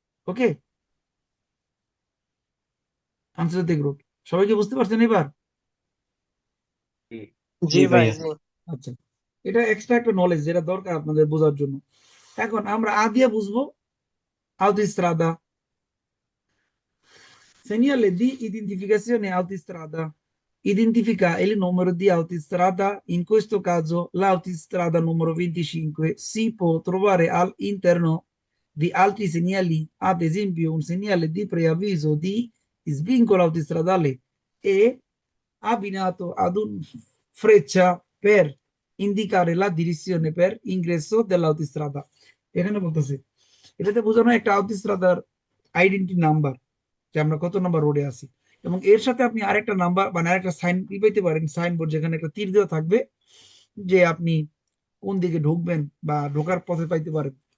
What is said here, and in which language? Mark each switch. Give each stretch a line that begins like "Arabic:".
Bangla: ওকে, আন্তর্জাতিক রুট। সবাই কি বুঝতে পারছেন এবার? জি জি জি ভাই, ভাইয়া। জি। আচ্ছা, এটা এক্সট্রা একটা নলেজ যেটা দরকার আপনাদের বোঝার জন্য। এখন আমরা আ দিয়ে বুঝবো autostrada.
Italian: Segnale di identificazione autostrada identifica il numero di autostrada, in questo caso l'autostrada numero 25 si può trovare all'interno di altri segnali, ad esempio un segnale di preavviso di svincolo autostradale è abbinato ad un freccia per indicare la direzione per ingresso dell'autostrada.
Bangla: এখানে বলতেছে এটাতে বোঝানো একটা আউটস্ট্রাদার identity number, যে আমরা কত number রোডে আছি। এবং এর সাথে আপনি আরেকটা নাম্বার মানে আরেকটা সাইন পেতে পারেন, সাইনবোর্ড, যেখানে একটা তীর দেওয়া থাকবে যে আপনি কোন দিকে ঢুকবেন বা ঢোকার পথে পাইতে পারেন।